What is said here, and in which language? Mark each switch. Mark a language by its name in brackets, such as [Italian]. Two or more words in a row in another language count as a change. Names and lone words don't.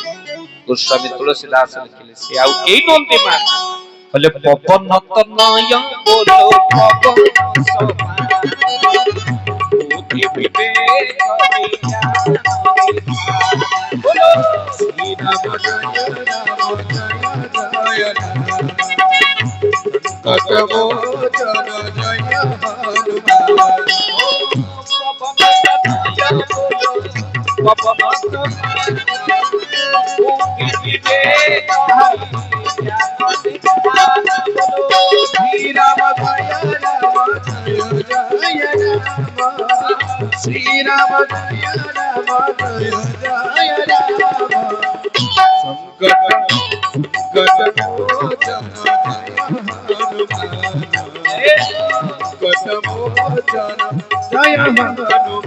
[Odia] ଗୋସ୍ୱାମୀ ତୁଳସୀଦାସ ଲେଖିଲେ, ସେ ଆଉ କେହି ନୁହନ୍ତି ମା, କହିଲେ ପବନ ତନୟ ବୋଲ ପବନ ସମାନ, ବୁଦ୍ଧି ବିବେକ ବୋଲ [Hindi] श्री राम जय राम जय जय राम कटमोचन जय श्री राम जय राम जय राम श्री राम जय राम जय जय राम संकट मोचन जय हनुमान